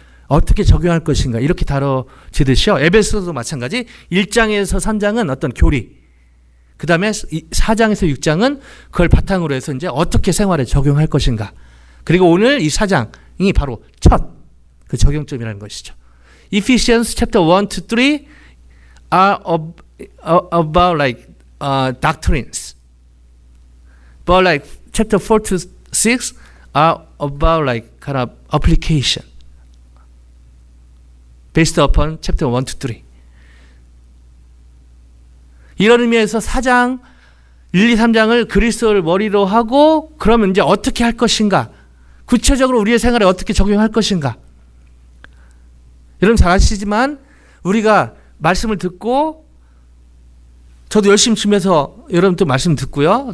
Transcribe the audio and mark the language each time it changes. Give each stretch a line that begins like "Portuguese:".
Korean: 어떻게 적용할 것인가 이렇게 다뤄지듯이요. 에베소서도 마찬가지 1장에서 3장은 어떤 교리, 그 다음에 4장에서 6장은 그걸 바탕으로 해서 이제 어떻게 생활에 적용할 것인가. 그리고 오늘 이 4장이 바로 첫 그 적용점이라는 것이죠.
English: Ephesians chapter 1 to 3 are about like doctrines. But like chapter 4 to 6 are about like kind of application based upon chapter 1 to 3.
Korean: 이런 의미에서 4장 1, 2, 3장을 그리스도를 머리로 하고 그러면 이제 어떻게 할 것인가? 구체적으로 우리의 생활에 어떻게 적용할 것인가? 여러분 잘 아시지만 우리가 말씀을 듣고 저도 열심히 준비해서 여러분 또 말씀 듣고요.